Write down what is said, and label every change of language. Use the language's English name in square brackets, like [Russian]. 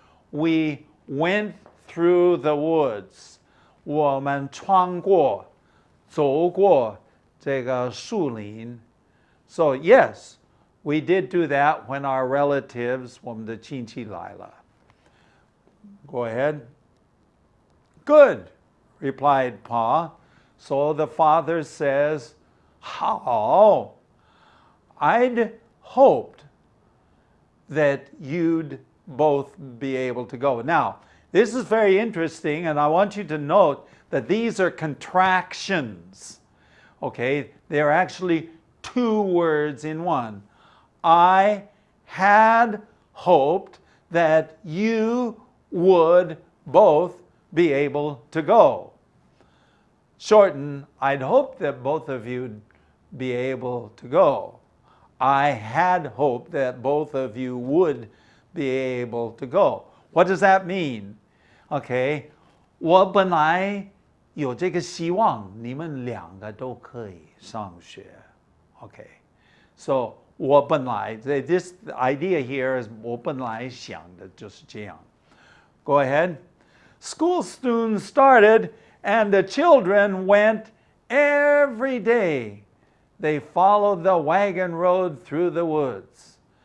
[English] We went through the woods. [Chinese] 我们穿过走过这个树林. [English] So yes, we did do that when our relatives, [Chinese] 我们的亲戚来了. [English] Go ahead. Good, replied Pa. So the father says, how? I'd hoped that you'd both be able to go. Now, this is very interesting, and I want you to note that these are contractions. Okay, they're actually two words in one. I had hoped that you would both be able to go. shorten, I'd hoped that both of you'd be able to go. I had hoped that both of you would be able to go. What does that mean? [Chinese] Okay, 我本来有这个希望，你们两个都可以上学。 Okay, so 我本来 [English] this idea here is [Chinese] 我本来想的就是这样。 [English] Go ahead. School soon started, and the children went every day. They followed the wagon road through the woods.